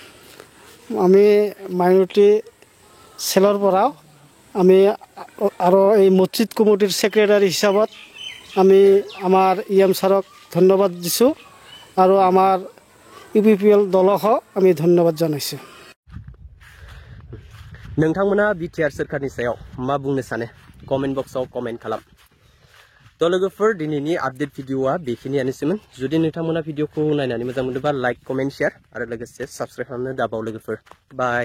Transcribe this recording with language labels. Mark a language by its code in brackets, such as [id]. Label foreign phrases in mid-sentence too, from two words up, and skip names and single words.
[as] আমি [en] minority cell [as] পৰাও আমি আৰু এই মছজিদ কমিটিৰ ছেক্ৰেটাৰী হিচাপত আমি আমাৰ EM ছাৰক ধন্যবাদ দিছোঁ আৰু আমাৰ UPPL দলকো আমি ধন্যবাদ জানাইছোঁ। [brx] नोंथांमोना BTR सोरखारनि सायाव मा बुंनो सानो? [en] comment box [brx] कमेन्ट खालाम। तो लोगोफोर दिनैनि आपडेट भिडिअआ बेखिनियानोसैमोन। जुदि नोंथांमोना भिडिअखौ नायनानै मोजां मोनोबा [en] like, comment, share [brx] आरो लोगोसे साबस्क्राइब खालामनो दाबाव लोगोफोर।